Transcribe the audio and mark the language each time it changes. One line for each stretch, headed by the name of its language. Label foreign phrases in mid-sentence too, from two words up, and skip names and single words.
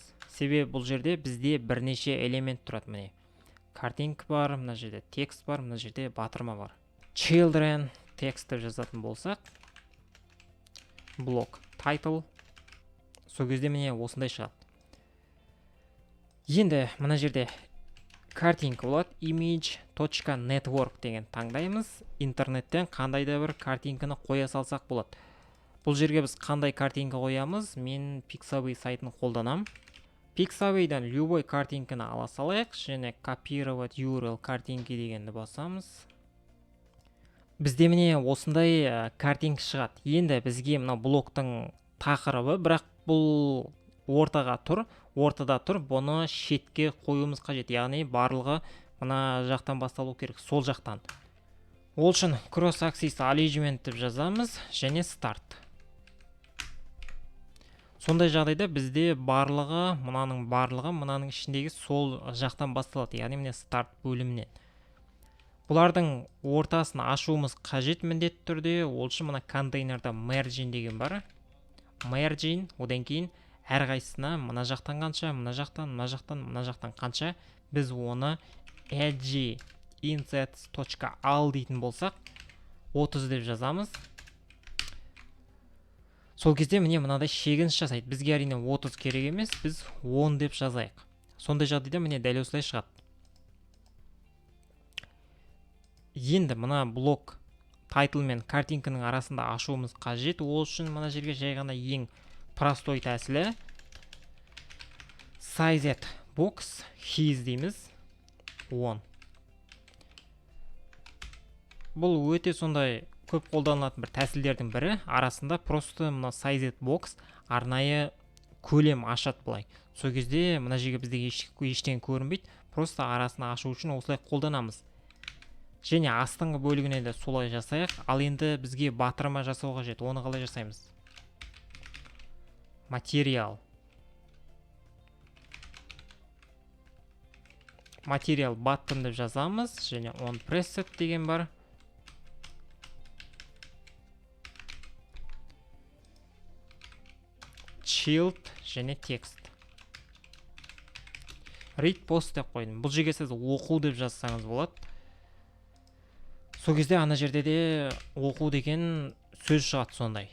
Kazakh: Себебі бұл жерде бізде бірнеше элемент тұрады. Міне картинка бар, мына жерде текст бар, мына жерде батырма бар. Children текст деп жазатын болсақ, блок title, сол кезде міне осындай шығады. Енді мына жерде картинка болады, image.network деген таңдаймыз. Интернеттен қандай да бір картинканы қоя салсақ болады. Бұл жерге біз қандай картинка қоямыз? Мен Pixabay сайтын қолданам. Pixabay'дан любой картинканы ала салайық, және
Russian: копировать URL картинки
Kazakh: дегенді басамыз. Бізде міне осындай картинка шығады. Енді бізге мына блоктың тақырыбы, бірақ бұл ортаға тұр, ортада тұр, бұны шетке қоюымыз қажет. Яғни барлығы мына жақтан басталу керек, сол жақтан. Ол үшін
English: cross axis alignment
Kazakh: деп жазамыз, және start. Сондай жағдайда бізде барлығы, мынаның ішіндегі сол жақтан басталады. Яғни міне start бөлімінен. Бұлардың ортасын ашуымыз қажет міндетті түрде. Ол үшін мына контейнерда margin деген бар. Margin, одан кейін әрқайсысына мына жақтан қанша, мына жақтан қанша, біз оны
English: edge insets.al
Kazakh: дейтін болсақ, 30 деп жазамыз. Сол кезде міне мынадай шегініс жасайды. Бізге әрине 30 керек емес, біз 10 деп жазайық. Сондай жағдайда міне дәл осылай шығады. Енді мына блок title мен картинканың арасында ашуымыз қажет. Ол үшін мына жерге жай ғана ең простой тәсілі
English: sized box his
Kazakh: дейміз, 10. Бұл өте сондай көп қолданылатын бір тәсілдердің бірі. Арасында просто мына
English: sized box
Kazakh: арнайы көлем ашады былай. Сол кезде мына жерге бізде ештеңе көрінбейді. Просто арасына ашу үшін осылай қолданамыз. Және астыңғы бөлігіне де солай жасайық. Ал енді бізге батырма жасау қажет. Оны қалай жасаймыз?
English: Material button
Kazakh: деп жазамыз, және
English: on preset
Kazakh: деген бар. Child және текст.
English: Read post
Kazakh: деп қойдым. Бұл жерге сіз оқу деп жазсаңыз болады. Сол кезде ана жерде де оқу деген сөз шығады сондай.